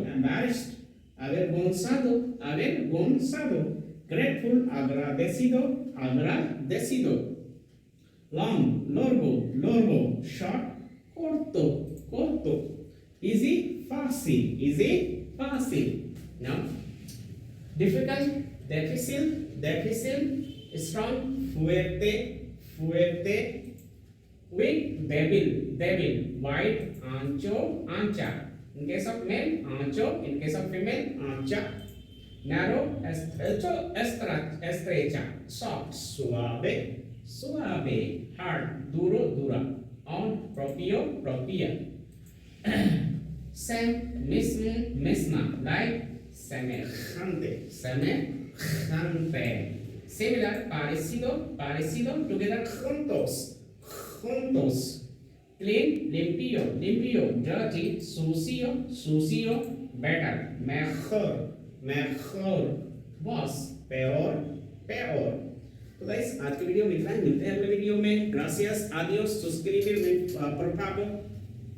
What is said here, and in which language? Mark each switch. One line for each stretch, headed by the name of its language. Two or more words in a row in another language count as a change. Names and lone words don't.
Spanish: embarrassed, avergonzado, avergonzado। grateful, agradecido, agradecido। long, largo, largo। short, corto, corto। easy, fácil, easy, fácil।
English: now difficult,
Spanish: difícil, difícil। strong, fuerte, fuerte। weak, débil, débil। wide, ancho, ancha।
English: in case of male, ancho; in case of female, ancha। narrow,
Spanish: estrecho, estrecha। soft, suave, suave। hard, duro, dura। on, propio, propia। same, mismo, misma। like, semejante, semejante। similar, parecido, parecido। together, juntos, juntos। clean, limpio, limpio। dirty, sucio, sucio। better, mejor, mejor। worse, peor, peor।
Hindi: तो गाइस आज की वीडियो में इतना ही। मिलते हैं अगले वीडियो में।
Spanish: gracias, adiós. suscribirme por favor।